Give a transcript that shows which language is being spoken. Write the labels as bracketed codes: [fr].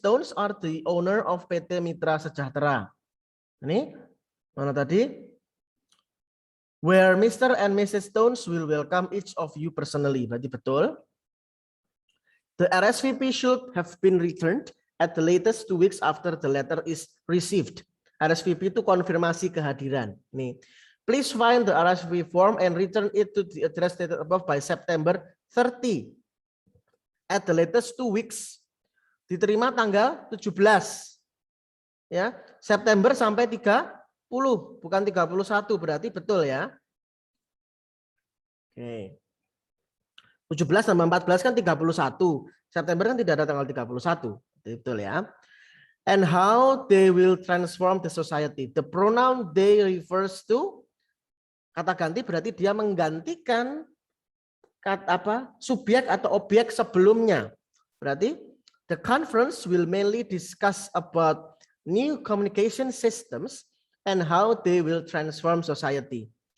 [en] Stones are the owner of PT Mitra Sejahtera. [id] Ini mana tadi? [en] Where Mr. and Mrs. Stones will welcome each of you personally. [id] Berarti betul. [en] The RSVP should have been returned at the latest 2 weeks after the letter is received. [id] RSVP itu konfirmasi kehadiran. [en] Nih, please find the RSVP form and return it to the address stated above by September 30. At the latest 2 weeks. [id] Diterima tanggal 17. Ya, September sampai 30, bukan 31, berarti betul ya. Oke. 17 tambah 14 kan 31. September kan tidak ada tanggal 31. Betul ya. [en] And how they will transform the society. The pronoun they refers to [id] kata ganti berarti dia menggantikan kata subjek atau objek sebelumnya. [en] Berarti the conference will mainly discuss about new communication systems and how they will transform society.